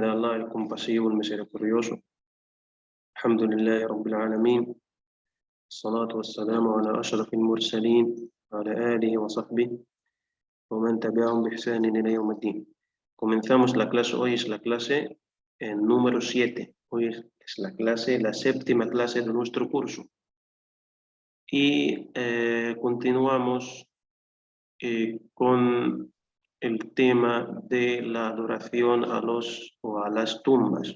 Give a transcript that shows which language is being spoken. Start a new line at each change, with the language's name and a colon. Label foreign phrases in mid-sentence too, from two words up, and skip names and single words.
Spanish: Allah, el compasivo, el misericordioso.
Arabic: الحمد لله رب العالمين الصلاة والسلام على أشرف المرسلين على آله وصحبه ومن تبعهم بإحسان إلى يوم الدين.
Spanish: Comenzamos la clase, hoy es la clase número 7. Hoy es la séptima clase de nuestro curso. Y continuamos con el tema de la adoración a las tumbas.